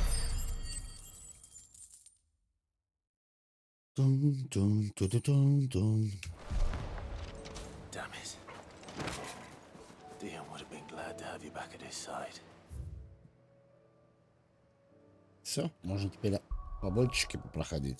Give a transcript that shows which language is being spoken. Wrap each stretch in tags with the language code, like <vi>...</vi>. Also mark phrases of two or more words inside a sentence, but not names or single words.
<en>Тун-тун-ту-ту-тун-тун. Damn it. Dion would have been glad to have you back at his side.</en> <ru>Все, можно теперь побольчики попроходить.</ru>